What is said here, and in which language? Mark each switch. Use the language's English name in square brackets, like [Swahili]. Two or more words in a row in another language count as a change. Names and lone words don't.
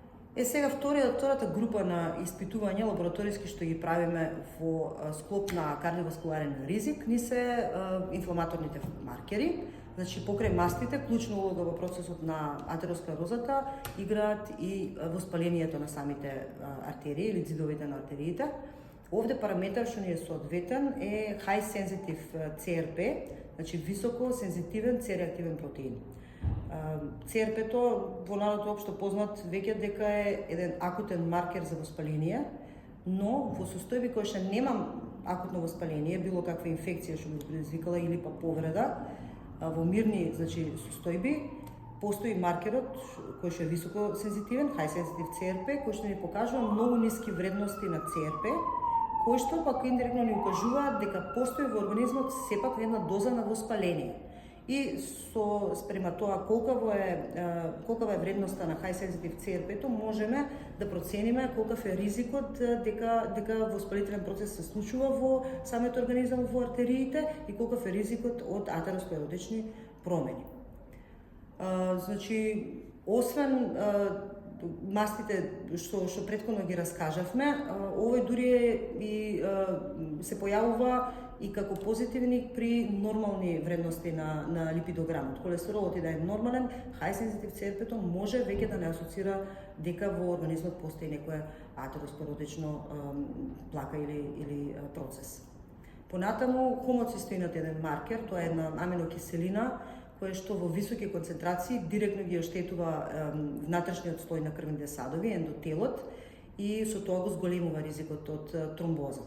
[Macedonian] Сега втората група на испитувања лабораториски што ги правиме во склоп на кардиоваскуларен ризик ни се инфламаторните маркери. Значи покрај мастите клучна улога во процесот на атеросклерозата играат и воспалението на самите артерии или ѕидовите на артериите. Овде параметар што ни е соодветен е [English] high sensitive CRP, [Macedonian] значи високо сензитивен C-реактивен протеин. CRP-то во народот општо познат веќе дека е еден акутен маркер за воспаление, но во состојби кои што нема акутно воспаление, било каква инфекција што го предизвикала или па повреда, во мирни, значи, состојби, постои маркерот кој што е високо сензитивен, [English] high sensitive CRP, [Macedonian] кој што ни покажува многу ниски вредности на CRP, кои што пак индиректно ни укажуваат дека постои во организмот сепак една доза на воспаление. И спрема тоа колкава е вредноста на [English] high sensitive CRP-то, [Macedonian] можеме да процениме колкав е ризикот дека воспалителен процес се случува во самиот организам, во артериите, и колкав е ризикот од атеросклеротични промени. Значи, освен мастите што претходно ги раскажавме, овој дури се појавува и како позитивни при нормални вредности на липидограмот. Холестеролот и да е нормален, [English] high sensitive CRP-то [Macedonian] може веќе да не асоцира дека во организмот постои некоја атеросклеротично плака или процес. Понатаму, хомоцистеинот е еден маркер, тоа е една аминокиселина која што во високи концентрации директно ги оштетува внатрешниот слој на крвните садови, ендотелот, и со тоа го зголемува ризикот од тромбоза.